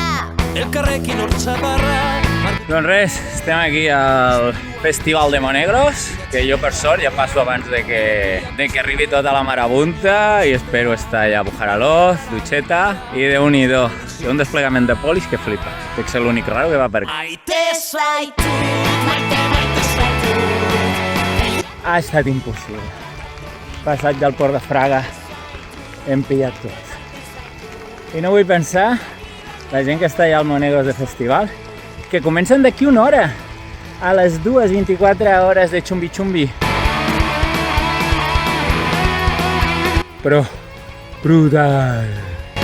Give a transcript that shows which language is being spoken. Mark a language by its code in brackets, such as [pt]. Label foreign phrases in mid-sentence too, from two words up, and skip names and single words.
[ca] El carrequin Orxabarra. Doncs res, estem aquí al Festival de Monegros, que jo per sort ja passo abans de que arribi tota la marabunta i espero estar ja a Bujaraloz, dutxeta i Déu-n'hi-do. Hi ha un desplegament de polis que flipa. Dec ser l'únic raro que va per aquí. [eu] Maite zaitu, maite zaitu. [ca] Ha estat impossible. Passat del port de Fraga, hem pillat tot. I no vull pensar la gent que està allà al Monegros de Festival, que comencen d'aquí una hora, a les 2:24 hores de xumbi-xumbi. Però brutal!